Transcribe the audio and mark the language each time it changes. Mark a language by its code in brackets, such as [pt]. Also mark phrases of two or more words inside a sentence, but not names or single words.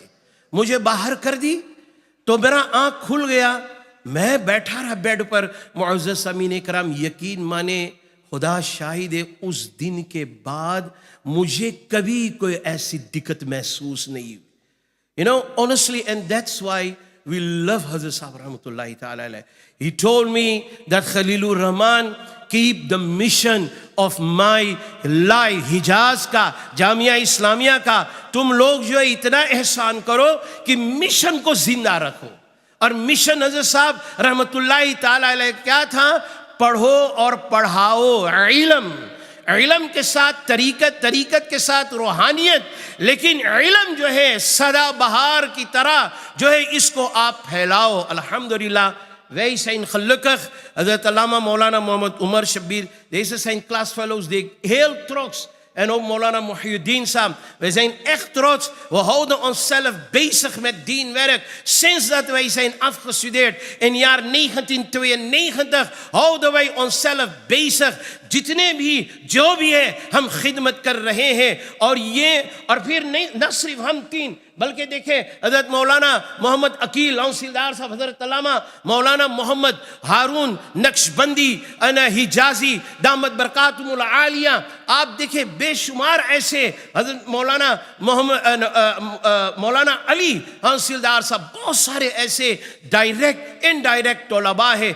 [ur] مجھے باہر کر دی تو میرا آنکھ کھل گیا، میں بیٹھا رہا بیڈ پر۔ معزز سامعین کرام، یقین مانے، خدا شاہد ہے، اس دن کے بعد مجھے کبھی کوئی ایسی دقت محسوس نہیں ہوئی۔ [en] Honestly, and that's why we love Hazrat Sahib [ar] رحمة الله تعالى عليه. [en] He told me that Khalilur Rahman, keep the mission of my life, [ur] Hijaz کا، جامعہ اسلامیہ کا، تم لوگ جو ہے اتنا احسان کرو کہ مشن کو زندہ رکھو۔ اور مشن حضرت صاحب [ar] رحمت اللہ تعالی علیہ [ur] کیا تھا؟ پڑھو اور پڑھاؤ، علم کے ساتھ طریقت کے ساتھ روحانیت، لیکن علم جو ہے سدا بہار کی طرح جو ہے اس کو آپ پھیلاؤ۔ [nl] الحمدللہ. Wij zijn gelukkig, Hazrat Allama Maulana Muhammad Umar Shabir, deze zijn klasfellows die ik heel trots, en ook Maulana Muhyiddin Saab. Wij zijn echt trots. We houden onszelf bezig met dienwerk. Sinds dat wij zijn afgestudeerd in jaar 1992 houden wij onszelf bezig. [ur] جتنے بھی جو بھی ہے ہم خدمت کر رہے ہیں، اور پھر نہیں نہ صرف ہم تین، بلکہ دیکھیں حضرت مولانا محمد عقیل لونسیلدار صاحب، حضرت علامہ مولانا محمد ہارون نقشبندی حجازی [ar] دامت برکاتہم العالیہ، [ur] آپ دیکھیں بے شمار ایسے، حضرت مولانا علی لونسیلدار صاحب، بہت سارے ایسے ڈائریکٹ انڈائریکٹ طلباء ہے۔